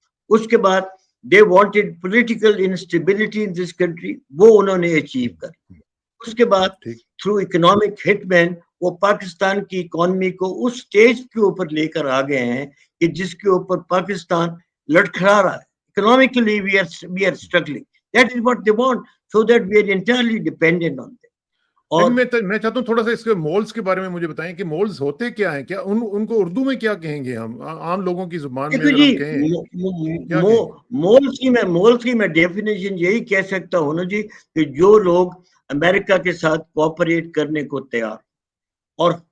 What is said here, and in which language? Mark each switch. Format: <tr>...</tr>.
<ur>اس کے بعد</ur> <en>they wanted political instability in this country،</en> <ur>وہ انہوں نے اچیو کر. اس کے بعد</ur> <en>through economic hitman</en> <ur>وہ پاکستان کی اکانومی کو اس سٹیج کے اوپر لے کر آ گئے ہیں کہ جس کے اوپر پاکستان لڑکھڑا رہا ہے.</ur> <en>Economically we are struggling. That is what they want, so that we are entirely dependent on them.</en> <ur>اور میں چاہتا ہوں تھوڑا سا اس کے مولز کے بارے میں مجھے بتائیں کہ مولز ہوتے کیا ہیں، کیا ان کو اردو میں کیا کہیں گے ہم عام لوگوں کی زبان میں اگر ہم کہیں؟ مولز کی میں ڈیفینیشن یہی کہہ سکتا ہوں نا جی کہ جو لوگ امریکہ کے ساتھ کوآپریٹ کرنے کو تیار اور</ur>